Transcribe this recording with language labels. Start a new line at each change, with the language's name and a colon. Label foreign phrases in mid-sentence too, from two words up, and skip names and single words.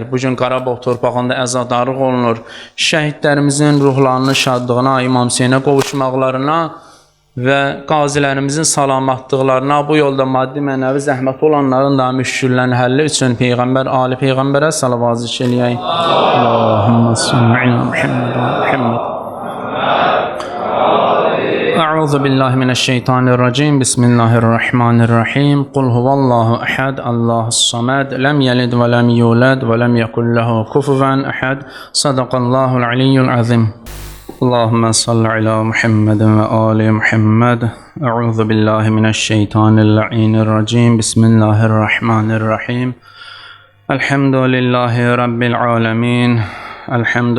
Azerbaijani: Bugün Qarabağ torpağında əzadarlıq olunur. Şəhidlərimizin ruhlarının şadlığına, İmam Hüseynə qovuşmaqlarına və qazilərimizin salamatlıqlarına, bu yolda maddi mənəvi zəhmət olanların da müşküllərin həlli üçün Peyğəmbər, Ali Peyğəmbərə salavat zikr eləyək.
Arabic: اللهم صل على محمد و محمد. أعوذ بالله من الشيطان الرجيم بسم الله الرحمن الرحيم قل هو الله أحد الله الصمد لم يلد ولم يولد ولم يكن له كفوا أحد صدق الله العلي العظيم اللهم صل على محمد وآل محمد أعوذ بالله من الشيطان اللعين الرجيم بسم الله الرحمن الرحيم الحمد لله رب العالمين الحمد